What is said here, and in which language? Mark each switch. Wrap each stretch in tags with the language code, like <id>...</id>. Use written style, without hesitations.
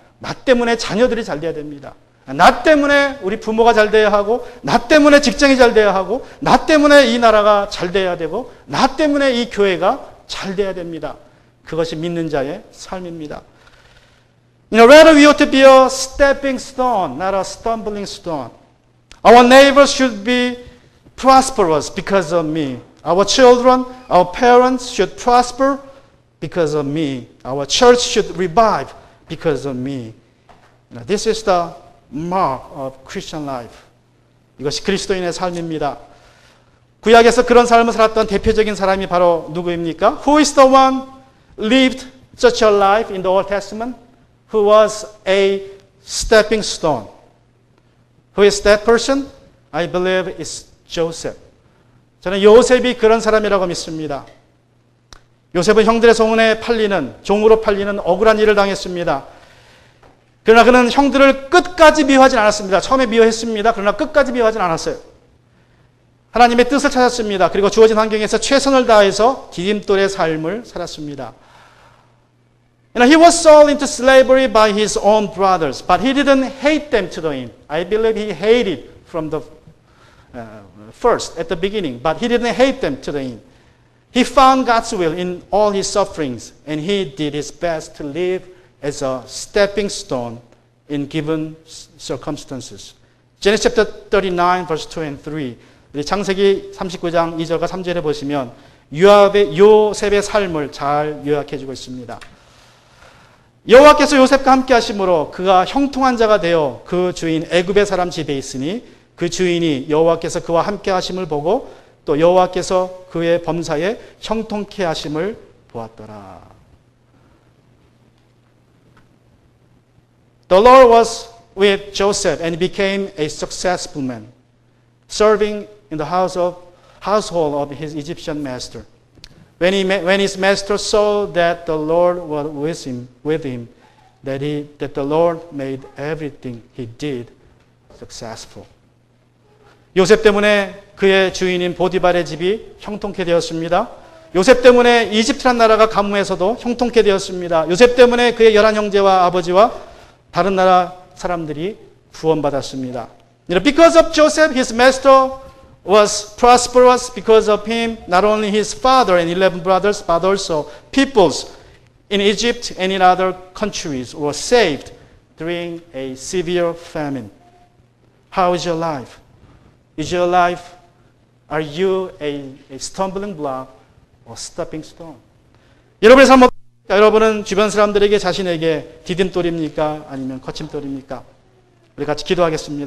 <ko>나 때문에 자녀들이 잘 돼야 됩니다. 나 때문에 우리 부모가 잘 돼야 하고, 나 때문에 직장이 잘 돼야 하고, 나 때문에 이 나라가 잘 돼야 되고, 나 때문에 이 교회가 잘 돼야 됩니다. 그것이 믿는 자의 삶입니다.</ko> <en>Rather we ought to be a stepping stone, not a stumbling stone. Our neighbors should be prosperous because of me. Our children, our parents should prosper because of me. Our church should revive because of me. This is the mark of Christian life.</en> <ko>이것이 그리스도인의 삶입니다. 구약에서 그런 삶을 살았던 대표적인 사람이 바로 누구입니까?</ko> <en>Who is the one lived such a life in the Old Testament? Who was a stepping stone? Who is that person? I believe it's Joseph.</en> <ko>저는 요셉이 그런 사람이라고 믿습니다. 요셉은 형들의 소문에 팔리는, 종으로 팔리는 억울한 일을 당했습니다. 그러나 그는 형들을 끝까지 미워하진 않았습니다. 처음에 미워했습니다. 그러나 끝까지 미워하진 않았어요. 하나님의 뜻을 찾았습니다. 그리고 주어진 환경에서 최선을 다해서 디딤돌의 삶을 살았습니다.</ko> <en>He was sold into slavery by his own brothers, but he didn't hate them to the end. I believe he hated from the first, at the beginning, but he didn't hate them to the end. He found God's will in all his sufferings, and he did his best to live as a stepping stone in given circumstances. Genesis chapter 39, verse 2 and 3.</en> <ko>우리 창세기 39장 2절과 3절에 보시면 요셉의 삶을 잘 요약해주고 있습니다. 여호와께서 요셉과 함께 하심으로 그가 형통한 자가 되어 그 주인 애굽의 사람 집에 있으니 그 주인이 여호와께서 그와 함께 하심을 보고 또 여호와께서 그의 범사에 형통케 하심을 보았더라.</ko> <en>The Lord was with Joseph and became a successful man, serving in the household of his Egyptian master. When his master saw that the Lord was with him, that the Lord made everything he did successful.</en> <ko>요셉 때문에 그의 주인인 보디발의 집이 형통케 되었습니다. 요셉 때문에 이집트란 나라가 가뭄에서도 형통케 되었습니다. 요셉 때문에 그의 11 형제와 아버지와 다른 나라 사람들이 구원받았습니다.</ko> <en>Because of Joseph, his master was prosperous. Because of him, not only his father and 11 brothers, but also peoples in Egypt and in other countries were saved during a severe famine. How is your life? Is your life, are you a stumbling block or stepping stone?</en> <ko>여러분의 삶 어떻습니까? 여러분은 주변 사람들에게 자신에게 디딤돌입니까? 아니면 거침돌입니까? 우리 같이 기도하겠습니다.</ko>